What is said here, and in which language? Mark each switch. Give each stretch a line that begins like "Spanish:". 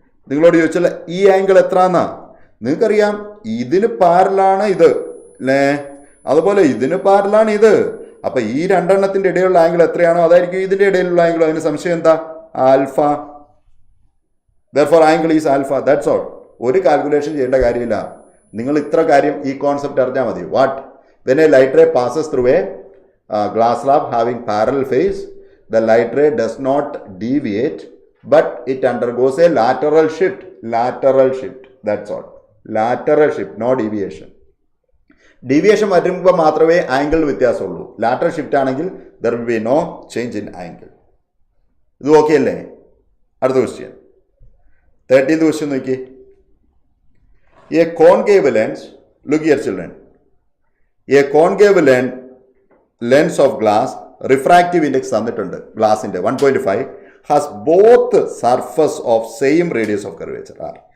Malayalam: നിങ്ങളോട് ചോദിച്ചാൽ ഈ ആംഗിൾ എത്ര എന്നാ നിങ്ങൾക്കറിയാം. ഇതിന് പാരലാണ് ഇത് അല്ലേ, അതുപോലെ ഇതിന് പാരലാണ് ഇത്. അപ്പം ഈ രണ്ടെണ്ണത്തിൻ്റെ ഇടയിലുള്ള ആംഗിൾ എത്രയാണോ അതായിരിക്കും ഇതിൻ്റെ ഇടയിലുള്ള ആംഗിൾ. അതിന് സംശയം എന്താ? Alpha.
English: therefore angle is alpha. That's all.
Malayalam: ഒരു കാൽക്കുലേഷൻ ചെയ്യേണ്ട കാര്യമില്ല. നിങ്ങൾ ഇത്ര കാര്യം, ഈ കോൺസെപ്റ്റ് അറിഞ്ഞാൽ മതി.
English: What? when a light ray passes through a glass slab having parallel phase, the light ray does not deviate, but it undergoes a lateral shift. That's all. Lateral shift, no deviation.
Malayalam: Deviation വരുമ്പോൾ മാത്രമേ angle വ്യത്യാസമുള്ളൂ.
English: lateral shift
Malayalam: ആണെങ്കിൽ
English: there will be no change in angle.
Malayalam: ഇത് okay അല്ലേ? അടുത്ത question, 13th question നോക്കി.
English: A concave lens, look here children, a concave lens of glass, refractive index
Malayalam: തന്നിട്ടുണ്ട് ഗ്ലാസിൻ്റെ
English: 1.5, has both surface of same radius of curvature r.